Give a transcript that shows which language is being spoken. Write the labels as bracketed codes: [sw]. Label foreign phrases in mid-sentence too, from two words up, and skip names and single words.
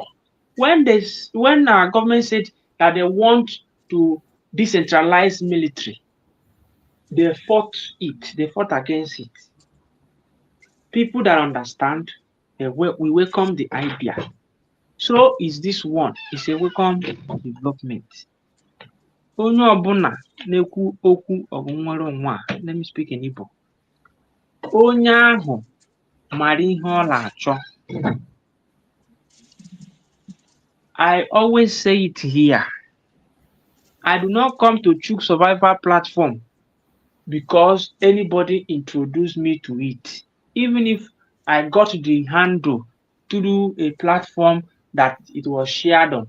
[en] When our government said that they want to decentralize military, they fought it. They fought against it. People that understand, we welcome the idea. So is this one. It's a welcome development. [ig] Onye ọbụla na-ekwu okwu ọgụ nwere onwe a, [en] let me speak in Igbo. [ig] Onye ahụ mara ihe ọ na-achọ. [en] I always say it here. I do not come to Chook Survivor platform because anybody introduced me to it. Even if I got the handle through a platform that it was shared on.